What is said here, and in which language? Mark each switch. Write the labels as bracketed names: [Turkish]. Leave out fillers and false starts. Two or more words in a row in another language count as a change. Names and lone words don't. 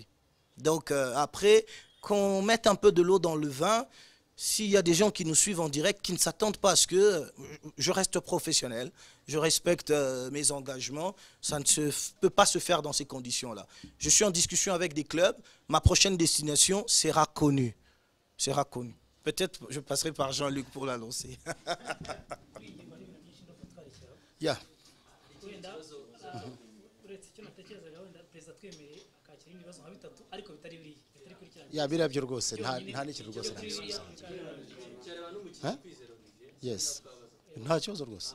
[French] Donc après, qu'on mette un peu de l'eau dans le vin, s'il y a des gens qui nous suivent en direct, qui ne s'attendent pas à ce que je reste professionnel, je respecte mes engagements, ça ne peut pas se faire dans ces conditions-là. Je suis en discussion avec des clubs, ma prochaine destination sera connue. Sera connue. Peut-être je passerai par Jean-Luc pour l'annoncer. Yeah. [Kinyarwanda] Birabyo rwose nta n'ikintu rwose nabisubiza. Yes. Nta kibazo rwose.